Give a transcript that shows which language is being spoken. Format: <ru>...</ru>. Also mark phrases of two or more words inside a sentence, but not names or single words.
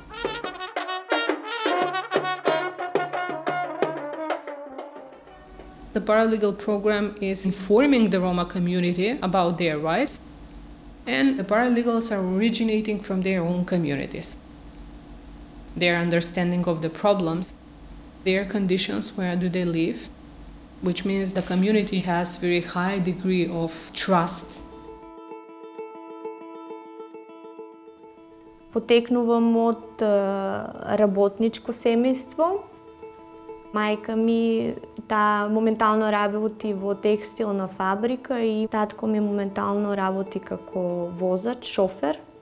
<en>The paralegal program is informing the Roma community about their rights, and the paralegals are originating from their own communities. Their understanding of the problems, their conditions, where do they live, which means the community has very high degree of trust.</en> <mk>Потекнувам од работничко семејство. Мајка ми моментално работи во текстилна фабрика и татко ми моментално работи како возач, шофер.</mk>